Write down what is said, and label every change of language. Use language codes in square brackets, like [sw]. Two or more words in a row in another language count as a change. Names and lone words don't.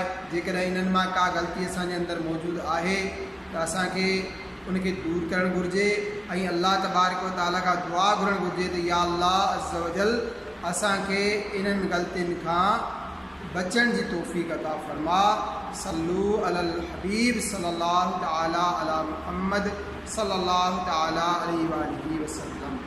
[sd] जेकॾहिं इन्हनि मां का ग़लती असांजे अंदरि मौजूदु आहे त असांखे उनखे दूर करणु घुरिजे ऐं [ar] الله تبارك وتعالى [sd] खां दुआ घुरणु घुरिजे त [ar] يا الله عز وجل [sd] असांखे इन्हनि ग़लतियुनि खां बचण जी तौफ़ीक़ अता फ़रमा। [ar] صلوا على الحبيب صلى الله تعالى على محمد صلى الله تعالى عليه وسلم.